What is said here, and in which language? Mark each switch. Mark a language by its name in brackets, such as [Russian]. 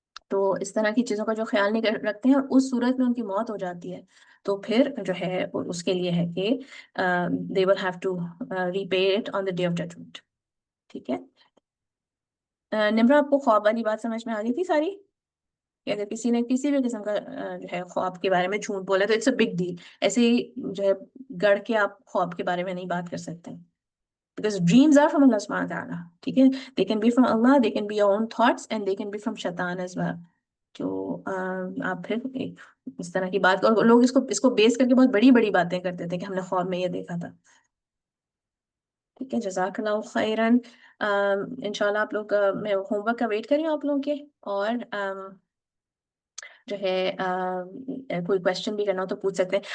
[Urdu] تو اس طرح کی چیزوں کا جو خیال نہیں رکھتے ہیں، اور اس صورت میں ان کی موت ہو جاتی ہے، تو پھر جو ہے اس کے لیے ہے کہ [English] they will have to repay it on the day of judgment. [Urdu] ٹھیک ہے. نمرا، آپ کو خواب والی بات سمجھ میں آ گئی تھی ساری؟ کہ اگر کسی نے کسی بھی قسم کا جو ہے خواب کے بارے میں جھوٹ بولا تو [English] It's a big deal. [Urdu] ایسے ہی جو ہے گڑ کے آپ خواب کے بارے میں نہیں بات کر سکتے، [English] because dreams are from Allah subhanahu wa ta'ala. [Urdu] ٹھیک ہے، [English] they can be from Allah, they can be your own thoughts, and they can be from shaitan as well. [Urdu] تو آپ پھر اس طرح کی بات، اور لوگ اس کو بیس کر کے بہت بڑی بڑی باتیں کرتے تھے کہ ہم نے خواب میں یہ دیکھا تھا. ٹھیک ہے، جزاک اللہ خیرن. انشاءاللہ آپ لوگ میں ہوم ورک کا ویٹ کر رہی ہوں آپ لوگوں کے، اور جو ہے کوئی کوشچن بھی کرنا ہو تو پوچھ سکتے ہیں.